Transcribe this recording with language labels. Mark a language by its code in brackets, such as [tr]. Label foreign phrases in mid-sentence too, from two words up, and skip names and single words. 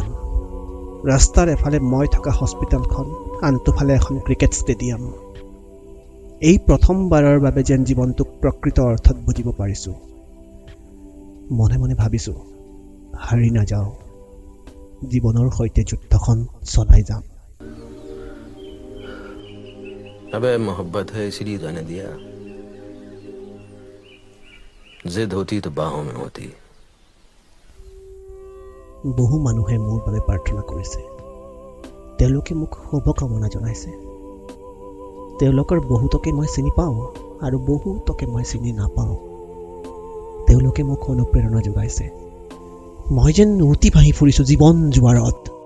[as] ৰাস্তাৰ এফালে মই থকা হস্পিটেলখন, আনটোফালে এখন ক্ৰিকেট ষ্টেডিয়াম। এই প্ৰথমবাৰৰ বাবে যেন জীৱনটোক প্ৰকৃত অৰ্থত বুজিব পাৰিছোঁ। মনে মনে ভাবিছোঁ, হাৰি নাযাওঁ, জীৱনৰ সৈতে যুদ্ধখন চলাই যাম। [hi] अबे मोहब्बत है इसलिए जाने दिया, जिद होती तो बाहों में होती। [as] বহু মানুহে মোৰ বাবে প্ৰাৰ্থনা কৰিছে। তেওঁলোকে মোক শুভকামনা জনাইছে। তেওঁলোকৰ বহুতকে মই চিনি পাওঁ আৰু বহুতকে মই চিনি নাপাওঁ। তেওঁলোকে মোক অনুপ্ৰেৰণা যোগাইছে। মই যেন উটি ভাহি ফুৰিছোঁ জীৱন জোৱাৰত।